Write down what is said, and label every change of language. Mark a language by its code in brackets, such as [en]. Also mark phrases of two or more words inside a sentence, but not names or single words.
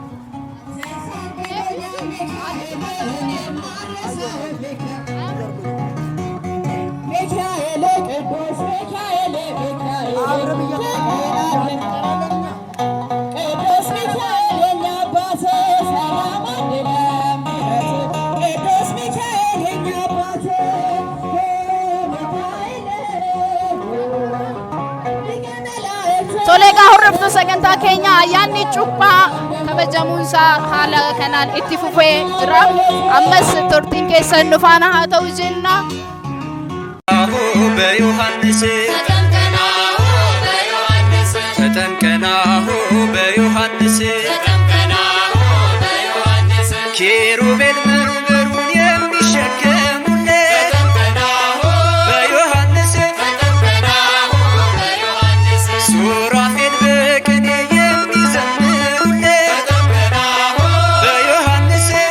[am] ሚካኤል ቅዱስ ሚካኤል ቅዱስ ሚካኤል የኛ አባት ሰላም አድነን ቅዱስ ሚካኤል የኛ አባት [om] Tolega horreftu sagantaa keenya ayyaanni cuuphaa kabajamuunsaa haala kanaan itti fufee jira. Ammas turtiin keessan nu faana haa ta'u jenna. [am] በዮሐንስ ተጠምቀናሁ በዮሐንስ ኪሩቤል መንበሩን የሚሸከሙለት በዮሐንስ ሱራፌል በቅኔ የሚዘምሩለት በዮሐንስ